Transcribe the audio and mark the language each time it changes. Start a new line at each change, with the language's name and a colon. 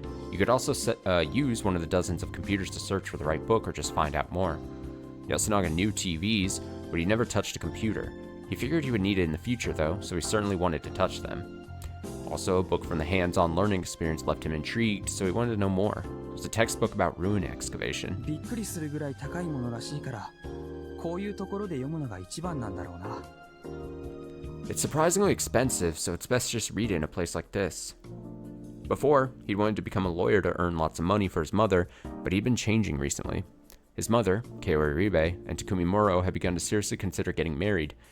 English: You could also use one of the dozens of computers to search for the right book or just find out more. Yasunaga knew TVs, but he never touched a computer. He figured he would need it in the future, though, so he certainly wanted to touch them. Also, a book from the hands-on learning experience left him intrigued, so he wanted to know more. It was a textbook about ruin excavation.
Japanese: びっくりするぐらい高いものらしいから、こういうところで読むのが一番なんだろうな。
English: It's surprisingly expensive, so it's best to just read it in a place like this. Before, he'd wanted to become a lawyer to earn lots of money for his mother, but he'd been changing recently. His mother, Kaori Ribe, and Takumi Muro had begun to seriously consider getting married.